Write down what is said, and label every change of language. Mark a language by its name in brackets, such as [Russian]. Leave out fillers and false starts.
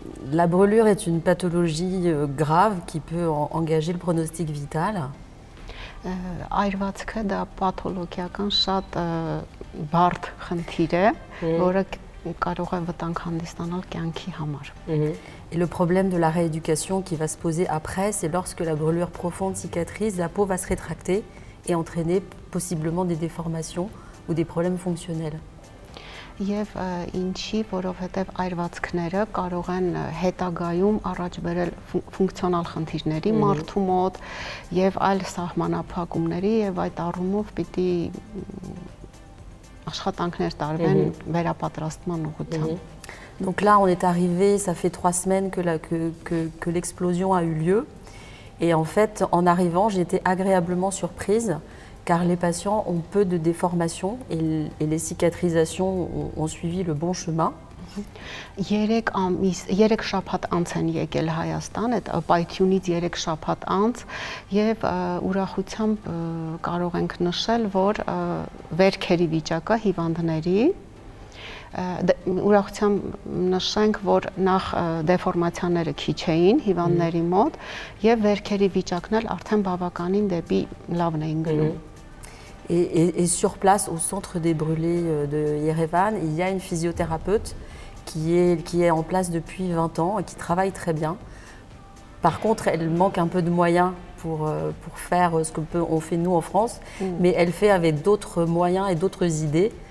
[French] La brûlure est une pathologie grave qui peut engager le pronostic vital. [Armenian] Այրվածքը դա պաթոլոգիական շատ բարդ խնդիր է, որը կարող է վտանգ հանդիսանալ կյանքի համար։ [French] Et le problème de la rééducation qui va se poser après, c'est lorsque la brûlure profonde cicatrise, la peau va se rétracter et entraîner possiblement des déformations ou des problèmes fonctionnels. [Armenian] Եվ ինչի, որովհետև այրվածքները կարող են հետագայում առաջ բերել ֆունկցիոնալ խնդիրների մարդու մոտ եւ այլ սահմանափակումների եւ այդ առումով պիտի աշխատանքներ տարվեն վերապատրաստման ուղղությամբ։ [French] Donc là, on est arrivé, ça fait 3 semaines que l'explosion a eu lieu. Et en fait, en arrivant, j'ai été agréablement surprise car les patients ont peu de déformations et les cicatrisations ont suivi le bon chemin. [Armenian] 3 շաբաթ անց են եկել Հայաստան, այդ պայթյունից 3 շաբաթ անց եւ ուրախությամբ կարող ենք նշել, որ վերքերի վիճակը հիվանդների ուրախությամբ նշենք, որ նախ դեֆորմացիաները քիչ էին հիվանդների մոտ եւ վերքերի վիճակն էլ արդեն բավականին դեպի լավն էին գնում։ [French] Et sur place, au centre des brûlés de Yerevan, il y a une physiothérapeute qui est en place depuis 20 ans et qui travaille très bien. Par contre, elle manque un peu de moyens pour faire ce qu'on fait nous en France, mais elle fait avec d'autres moyens et d'autres idées.